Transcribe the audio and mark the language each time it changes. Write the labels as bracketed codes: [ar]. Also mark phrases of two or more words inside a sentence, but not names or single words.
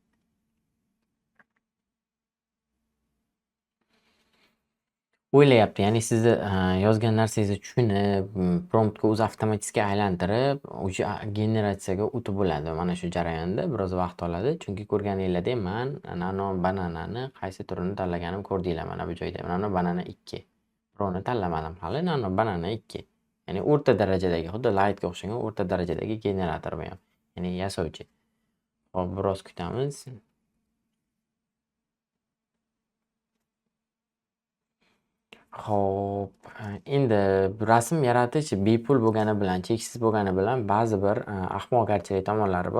[uz] O'ylayapti, ya'ni sizni yozgan narsangizni tushunib, promptga o'zi avtomatikga aylantirib, o'sha generatsiyaga o'tib bo'ladi. Mana shu jarayonda biroz vaqt oladi. Chunki ko'rganinglardek men nano bananani qaysi turini tanlaganim ko'rdinglar mana bu joyda. Nano banana 2. Birovni tanlamadim hali. Nano banana 2. Ya'ni o'rta darajadagi, xuddi lightga o'xshagan o'rta darajadagi generator bu ham. Ya'ni yasovchi. Hop, biroz kutamiz. Xo'p, endi rasm yaratish bepul bo'lgani bilan, cheksiz bo'lgani bilan ba'zi bir ahmoqgarchilik tomonlari bor.